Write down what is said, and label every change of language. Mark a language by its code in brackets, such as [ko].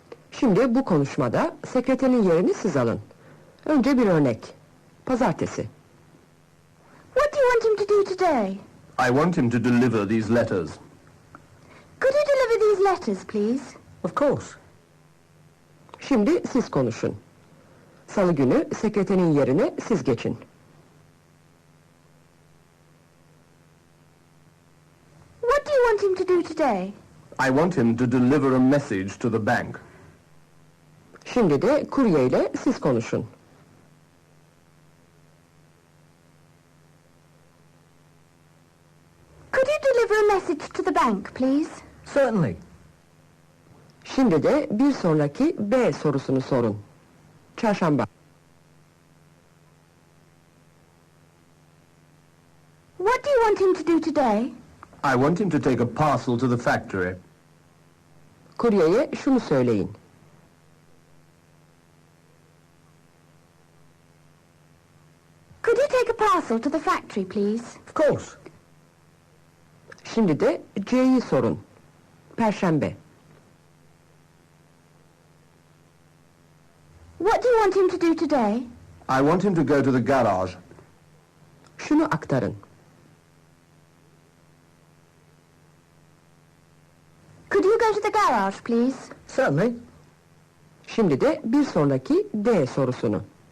[tr] Şimdi bu konuşmada sekreterin yerini siz alın. Önce bir örnek. Pazartesi. [en] What do you want him to do today? I want him to deliver these letters. Could you deliver these letters, please? Of course. [tr] Şimdi siz konuşun. Salı günü sekreterin yerine siz geçin. [en] What do you want him to do today? I want him to deliver a message to the bank. [tr] Şimdi de kurye ile siz konuşun. [en] Could you deliver a message to the bank, please? Certainly. [tr] Şimdi de bir sonraki B sorusunu sorun. Çarşamba. [en] What do you want him to do today? I want him to take a parcel to the factory. [tr] Kuryeye şunu söyleyin. [en] Could you take a parcel to the factory, please? Of course. [tr] Şimdi de C'yi sorun. Perşembe. [en] What do you want him to do today? I want him to go to the garage. [tr] Şunu aktarın. [en] Could you go to the garage, please? Certainly. [tr] Şimdi de bir sonraki D sorusunu.